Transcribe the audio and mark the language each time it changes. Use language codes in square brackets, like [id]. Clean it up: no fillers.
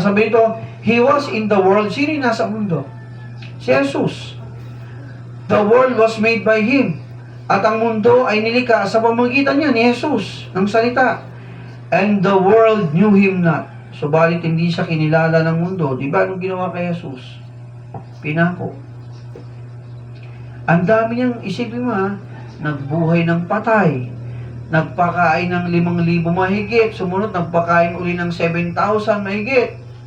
[tl] Sabi ito, [en] He was in the world. [tl] Sino yung nasa mundo? Si Jesus. [en] The world was made by Him. [tl] At ang mundo ay nilikha sa pamamagitan niya ni Jesus, ng salita. [en] And the world knew Him not. [tl] Subalit hindi siya kinilala ng mundo. Diba anong ginawa kay Jesus? Pinako. Ang dami niyang, isipin mo ha, nagbuhay ng patay. Nagpakain ng 5,000 mahigit. Sumunod, nagpakain uli ng 7,000 mahigit.